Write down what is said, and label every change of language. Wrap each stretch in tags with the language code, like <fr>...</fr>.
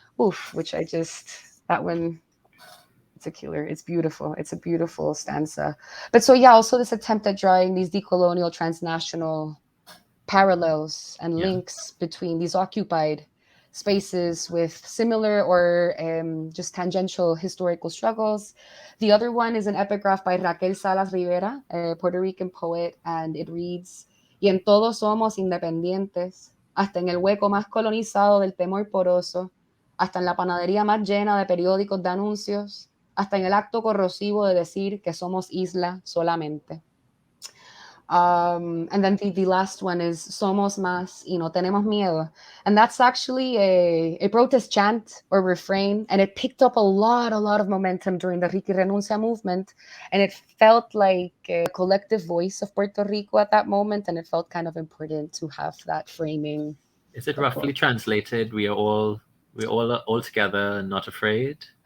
<en>Oof, which I just, that one, it's a killer. It's beautiful. It's a beautiful stanza. But so, yeah, also this attempt at drawing these decolonial, transnational parallels and Yeah. links between these occupied spaces with similar or just tangential historical struggles. The other one is an epigraph by Raquel Salas Rivera, a Puerto Rican poet, and it reads,</en> <es>y en todos somos independientes, hasta en el hueco más colonizado del temor poroso, hasta en la panadería más llena de periódicos de anuncios, hasta en el acto corrosivo de decir que somos isla solamente.</es> <en>And then the last one is</en> <es>Somos más y no tenemos miedo.</es> <en>And that's actually a protest chant or refrain. And it picked up a lot of momentum during the Riqui Renuncia movement. And it felt like a collective voice of Puerto Rico at that moment. And it felt kind of important to have that framing. Is it roughly translated? We're all together, not afraid.</en>